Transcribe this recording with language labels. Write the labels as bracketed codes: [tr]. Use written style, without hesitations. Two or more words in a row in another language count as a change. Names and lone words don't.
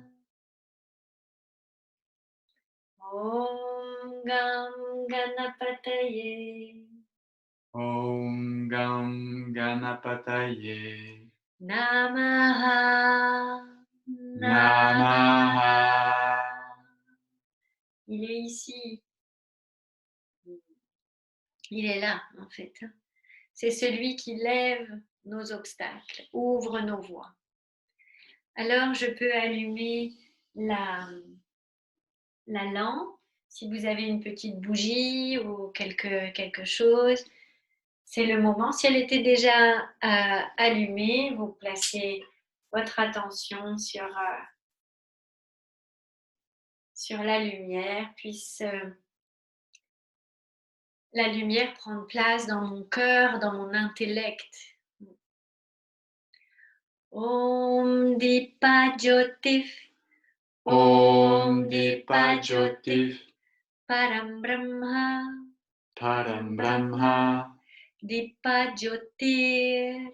[sa] ॐ गं गणपतये. ॐ गं गणपतये. Namaha. Namaha. [fr] Il est ici. Il est là, en fait. C'est celui qui lève nos obstacles, ouvre nos voies. Alors, je peux allumer la lampe. Si vous avez une petite bougie ou quelque chose, c'est le moment. Si elle était déjà allumée, vous placez votre attention sur la lumière, puisse la lumière prendre place dans mon cœur, dans mon intellect. [sa] ॐ दीप ज्योतिः. ॐ दीप ज्योतिः. परम ब्रह्म. परम ब्रह्म. दीप ज्योतिर्.